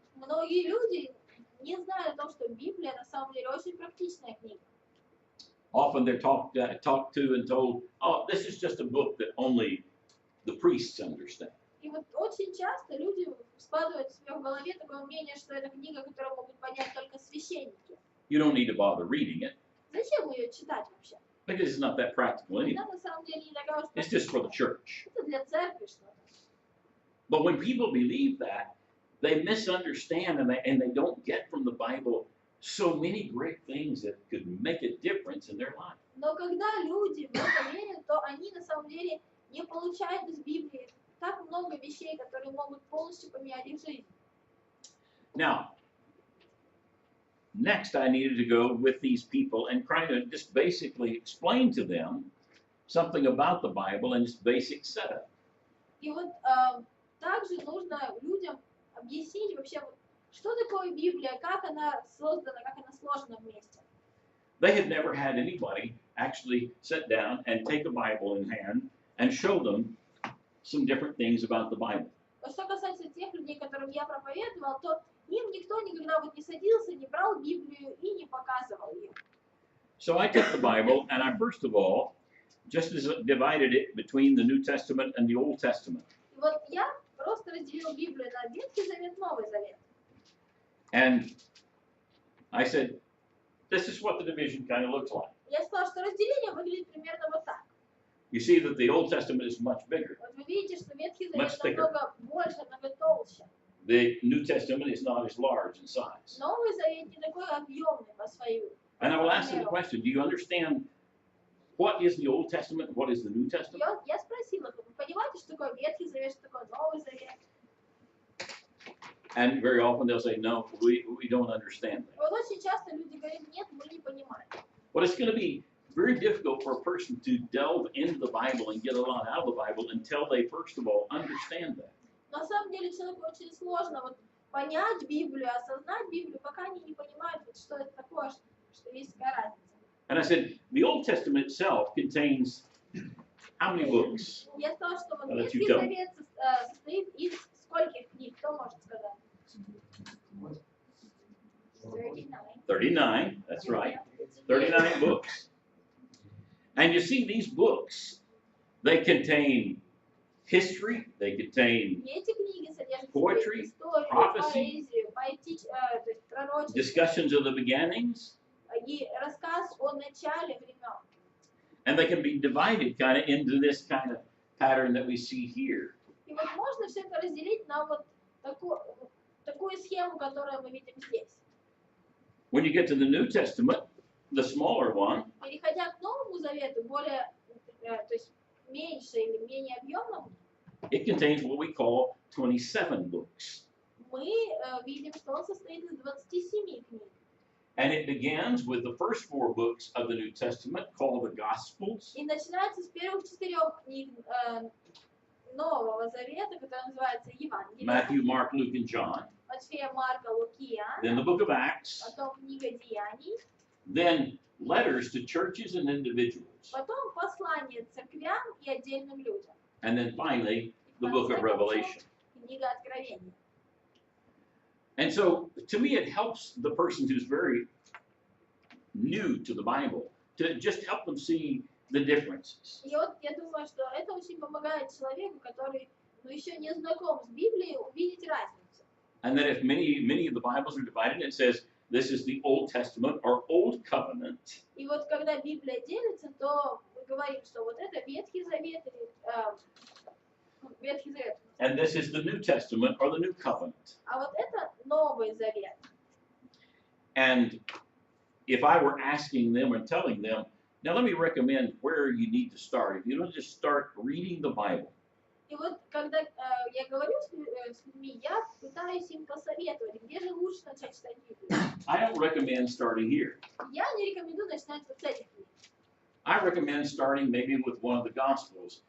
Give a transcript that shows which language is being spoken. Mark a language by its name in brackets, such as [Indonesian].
[Russian] Многие люди не знают о том, что Библия на самом деле очень практичная книга. [English] Often they're talked to and told, oh, this is just a book that only the priests understand. [Russian] И вот очень часто люди складывают себе в голове такое мнение, что это книга, которую могут понять только священники. [English] You don't need to bother reading it [Russian] Зачем ее читать вообще? [English] because it's not that practical anyway. [Russian] Она на самом деле не такая уж [English] It's just for the church. [Russian] это для церкви что-то. [English] But when people believe that, they misunderstand and they don't get from the Bible so many great things that could make a difference in their life. [Russian] Но когда люди в это верят, то они на самом деле не получают из Библии так много вещей, которые могут полностью поменять их жизнь. [English] Now, next I needed to go with these people and try to just basically explain to them something about the Bible and its basic setup. [Russian] И вот также нужно людям объяснить вообще, вот, что такое Библия, как она создана, как она сложена вместе. [English] They had never had anybody actually sit down and take a Bible in hand and show them some different things about the Bible. [Russian] Что касается тех людей, которым я проповедовал, то им никто никогда вот не садился, не брал Библию и не показывал ее. [English] So I took the Bible and I first of all just divided it between the New Testament and the Old Testament. [Russian] И вот я просто разделил Библию на Ветхий Завет, Новый Завет. [English] And I said, this is what the division kind of looks like. [Russian] Я сказала, что разделение выглядит примерно вот так. [English] You see that the Old Testament is much bigger. [Russian] Вот вы видите, что Ветхий [English] Much [Russian] Завет [English] thicker. [Russian] намного больше, намного толще. [English] The New Testament is not as large in size. [Russian] Новый Завет не такой объемный по своему. [English] And I will ask them the question, do you understand what is the Old Testament and what is the New Testament? [Russian] Я спросила, вы понимаете, что такое Ветхий Завет, что такое Новый Завет? [English] And very often they'll say, no, we don't understand that. [Russian] Вот очень часто люди говорят, нет, мы не понимаем. [English] But it's going to be very difficult for a person to delve into the Bible and get a lot out of the Bible until they first of all understand that. [Russian] На самом деле человеку очень сложно вот понять Библию, осознать Библию, пока они не понимают, вот, что это такое, что есть такая разница. [English] And I said, the Old Testament itself contains how many books? [Russian] Я сказала, что вот [English] I'll let you [Russian] Ветхий [English] tell. [Russian] Завет состоит из скольких книг, кто может сказать? [English] 39, that's right. 39 books. And you see, these books, they contain history, they contain [Russian] И эти книги содержат в [English] poetry, [Russian] себе историю, [English] prophecy, [Russian] поэзию, то есть пророчество, [English] discussions of the beginnings, [Russian] и рассказ о начале времен. [English] and they can be divided kind of into this kind of pattern that we see here. [Russian] И вот можно все это разделить на вот такую схему, которую мы видим здесь. [English] When you get to the New Testament, the smaller one, [Russian] Переходя к Новому Завету, более, то есть меньше или менее объемному, [English] it contains what we call 27 books. [Russian] мы видим, что он состоит из 27 книг. [English] And it begins with the first 4 books of the New Testament called the Gospels. [Russian] И начинается с первых 4 книг Нового Завета, которые называются Евангелие. [English] Matthew, Mark, Luke, and John. [Russian] Матфея, Марка, Луки, [English] Then the book of Acts. [Russian] потом книга Деяний, [English] Then letters to churches and individuals. [Russian] потом послание церквям и отдельным людям. [English] And then finally, the book of Revelation. [Russian] Книга Откровения. [English] And so, to me, it helps the person who's very new to the Bible to just help them see the differences. [Russian] И вот я думаю, что это очень помогает человеку, который еще не знаком с Библией, увидеть разницу. [English] And that if many of the Bibles are divided, it says this is the Old Testament or Old Covenant. [Russian] И вот когда Библия делится, то мы говорим, что вот это Ветхий Завет или Ветхий Завет. [English] And this is the New Testament or the New Covenant. [Russian] А вот это Новый Завет. [English] And if I were asking them and telling them, now let me recommend where you need to start. If you don't just start reading the Bible. [Russian] И вот когда я говорю с людьми, я пытаюсь им посоветовать, где же лучше начать читать Библию. [English] I don't recommend starting here. [Russian] Я не рекомендую начинать вот с этих книг. [English] I recommend starting maybe with one of the Gospels.